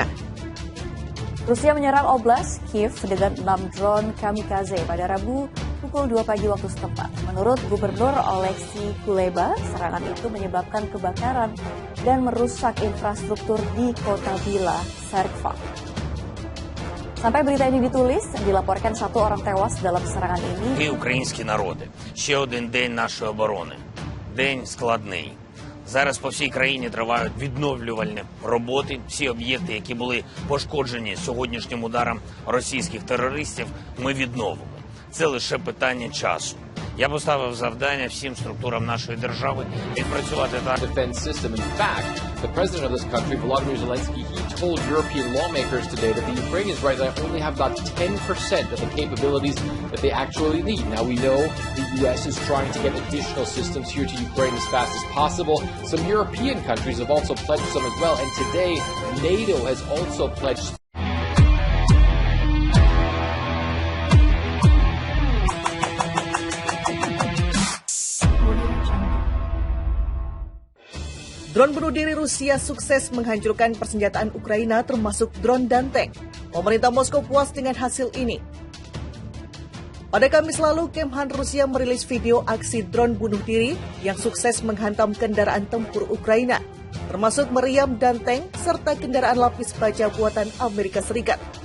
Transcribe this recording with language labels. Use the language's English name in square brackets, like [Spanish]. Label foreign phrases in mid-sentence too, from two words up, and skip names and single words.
[Indonesian] Rusia menyerang Oblast Kiev dengan 6 drone kamikaze pada Rabu pukul 2 pagi waktu setempat. Menurut Gubernur Oleksiy Kuleba, serangan itu menyebabkan kebakaran dan merusak infrastruktur di kota Bila Serkva. Sampai berita ini ditulis, dilaporkan 1 orang tewas dalam serangan ini. [Ukrainian] Українські народи. Ще один день нашої оборони. День складний. Зараз по всій країні тривають відновлювальні роботи. Всі об'єкти, які були пошкоджені сьогоднішнім ударом російських терористів, ми відновимо. Це лише питання часу. Я поставив завдання всім структурам нашої держави відпрацювати так. [English] Defense system. In fact, the president of this country, Volodymyr Zelensky, he told European lawmakers today that the Ukrainians right now only have about 10% of the capabilities that they actually need. Now we know the U.S. is trying to get additional systems here to Ukraine as fast as possible. Some European countries have also pledged some as well, and today NATO has also pledged. [Indonesian] Drone bunuh diri Rusia sukses menghancurkan persenjataan Ukraina termasuk drone dan tank. Pemerintah Moskow puas dengan hasil ini. Pada Kamis lalu, Kemhan Rusia merilis video aksi drone bunuh diri yang sukses menghantam kendaraan tempur Ukraina, termasuk meriam dan tank serta kendaraan lapis baja buatan Amerika Serikat.